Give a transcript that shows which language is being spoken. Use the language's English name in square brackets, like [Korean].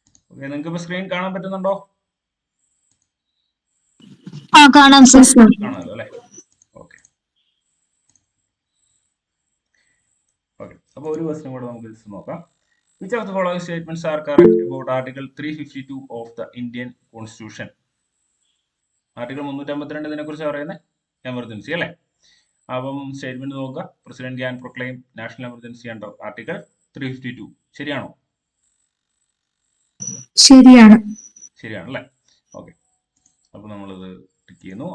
[Malayalam] Okay, നിങ്ങൾക്ക് ഇപ്പൊ screen കാണാൻ പറ്റുന്നുണ്ടോ? കാണാമല്ലോ അല്ലെ? ഓക്കെ, അപ്പൊ ഒരു ക്വസ്റ്റ്യൻ കൂടെ നമുക്ക് ജസ്റ്റ് നോക്കാം. [English] Which of the following statements are correct about Article 352 of the Indian Constitution? [Malayalam] Article 352 ഇതിനെ കുറിച്ച് പറയുന്നത് എമർജൻസി അല്ലെ? അപ്പം സ്റ്റേറ്റ്മെന്റ് നോക്കുക. [English] President can proclaim national emergency under article 352. [Malayalam] ശരിയാണോ? ശരിയാണല്ലേ? ഓക്കെ, അപ്പൊ നമ്മളിത് ടിക്ക് ചെയ്യുന്നു.